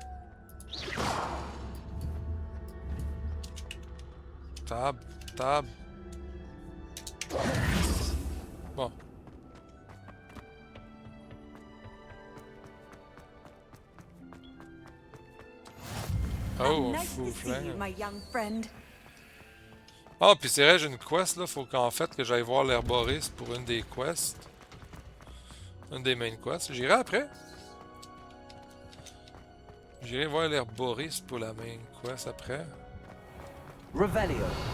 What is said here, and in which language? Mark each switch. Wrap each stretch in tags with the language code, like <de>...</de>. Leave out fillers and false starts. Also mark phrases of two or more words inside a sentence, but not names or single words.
<fr>Tab. Bon. Oh,</fr> <en>nice</en> <fr>fou</fr> <en>to see you,</en> <fr>flingue.</fr> <en>my young friend.</en> <fr>Ah, puis c'est vrai, j'ai une quest là. Faut qu'en fait que j'aille voir l'herboriste pour une des quests. Une des</fr> <en>main quests.</en> <fr>J'irai après. J'irai voir l'herboriste pour la</fr> <en>main quest</en> <fr>après. Revelio.</fr>